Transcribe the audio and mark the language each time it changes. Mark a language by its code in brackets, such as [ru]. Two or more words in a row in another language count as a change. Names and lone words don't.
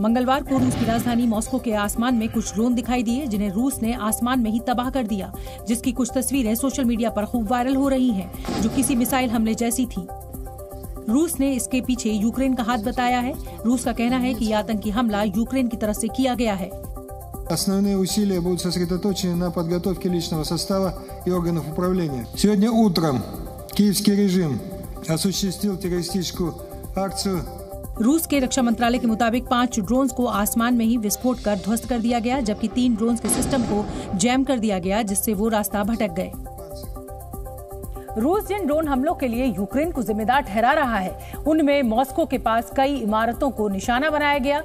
[hi] मंगलवार को रूस की राजधानी मॉस्को के आसमान में कुछ ड्रोन दिखाई दिए, जिन्हें रूस ने आसमान में ही तबाह कर दिया, जिसकी कुछ तस्वीरें [en] social media [hi] पर खूब वायरल हो रही हैं, जो किसी मिसाइल हमले जैसी थी। रूस ने इसके पीछे यूक्रेन का हाथ बताया है। रूस का कहना है कि यह आतंकी हमला यूक्रेन की तरफ से किया गया है। [ru] Основные усилия будут сосредоточены на подготовке личного состава и органов управления. Сегодня утром киевский режим осуществил террористическую акцию. [hi] रूस के रक्षा मंत्रालय के मुताबिक 5 ड्रोन्स को आसमान में ही विस्फोट कर ध्वस्त कर दिया गया, जबकि 3 ड्रोन्स के सिस्टम को जैम कर दिया गया, जिससे वो रास्ता भटक गए। रूस जिन ड्रोन हमलों के लिए यूक्रेन को जिम्मेदार ठहरा रहा है, उनमें मॉस्को के पास कई इमारतों को निशाना बनाया गया।